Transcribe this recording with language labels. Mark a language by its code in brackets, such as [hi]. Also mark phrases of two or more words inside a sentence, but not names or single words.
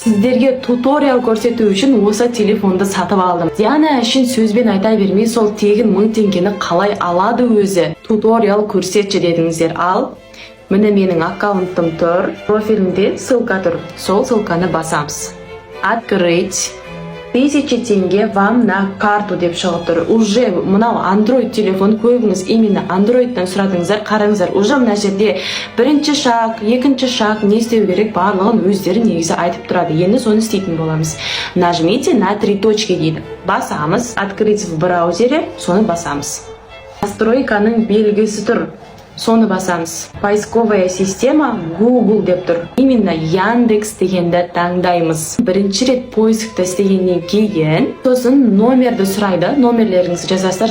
[kk] Сіздерге туториал көрсету үшін осы телефонды сатып алдым. Диана үшін сөзбен айта бермей, сол тегін 1000 теңгені қалай алады өзі? Туториал көрсетші дедіңіздер. Ал, міне менің аккаунтым тұр, профилімде ссылка тұр. Сол ссылканы басамыз. Открыть. 1000 теңге [ru] вам на карту [kk] деп шығып тұр. Уже мынау Android телефон, көбіңіз именно Android'тан сұрадыңыздар, қараңыздар. Уже мына жерде бірінші шаг, екінші шаг, не істеу керек барлығын өздері негізі айтып тұрады. Енді соны істейтін боламыз. [ru] Нажмите на 3 точки [kk] дейді. Басамыз, [ru] открыть в браузере, [kk] соны басамыз. Настройканың белгісі тұр. Соны басамыз. [ru] Поисковая система Google [kk] деп тұр. Именно Яндекс дегенді таңдаймыз. Бірінші рет поискті істегеннен кейін, сосын номерді сұрайды. Номерлеріңізді жазасыздар.